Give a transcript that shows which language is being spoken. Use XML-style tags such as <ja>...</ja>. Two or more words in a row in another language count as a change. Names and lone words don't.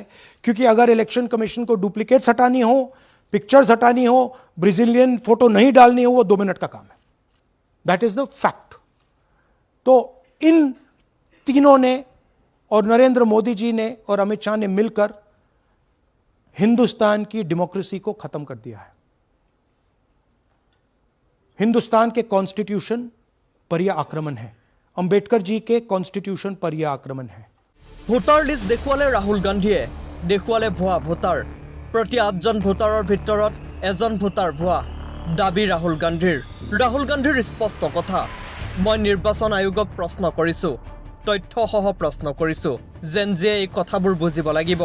<hi>क्योंकि अगर</hi> <en>Election Commission</en> <hi>को डुप्लीकेट्स हटानी हो पिक्चर्स हटानी हो</hi> <en>Brazilian photo</en> <hi>नहीं डालनी हो वो 2 मिनट का काम है</hi> <en>that is the fact</en> <hi>तो इन तीनों ने और नरेंद्र मोदी जी ने और अमित शाह ने मिलकर हिंदुस्तान की डेमोक्रेसी को खत्म कर दिया है हिंदुस्तान के कॉन्स्टिट्यूशन पर यह आक्रमण है अंबेडकर जी के कॉन्स्टिट्यूशन पर यह आक्रमण है</hi> <en>voter list</en> <as>দেখুৱালে ৰাহুল গান্ধীয়ে দেখুৱালে ভুৱা ভোটাৰ প্ৰতি 8 জন ভোটাৰৰ ভিতৰত এজন ভোটাৰ ভুৱা দাবী ৰাহুল গান্ধীৰ স্পষ্ট কথা মই নিৰ্বাচন আয়োগক প্ৰশ্ন কৰিছো তথ্যসহ প্ৰশ্ন কৰিছো যেন যে এই কথাবোৰ বুজিব লাগিব</as>